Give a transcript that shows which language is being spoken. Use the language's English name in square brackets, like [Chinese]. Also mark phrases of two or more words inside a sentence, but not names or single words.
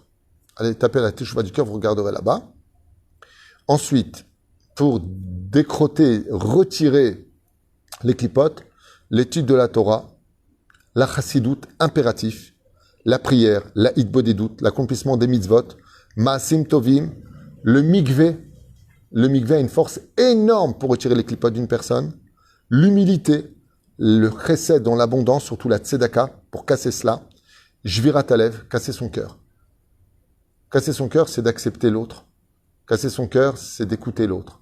[French] Allez taper la teshuva du cœur, vous regarderez là-bas. Ensuite, pour décroter, retirer les clipotes, l'étude de la Torah, la chassidoute impératif, la prière, la hitbodedut, l'accomplissement des mitzvot, [Hebrew] מעשים טובים, [French] le mikvé a une force énorme pour retirer les clipotes d'une personne, l'humilité, le chesed dans l'abondance, surtout la tzedaka, pour casser cela, [Hebrew] שבירת הלב, [French] casser son cœur. Casser son cœur, c'est d'accepter l'autre. Casser son cœur, c'est d'écouter l'autre.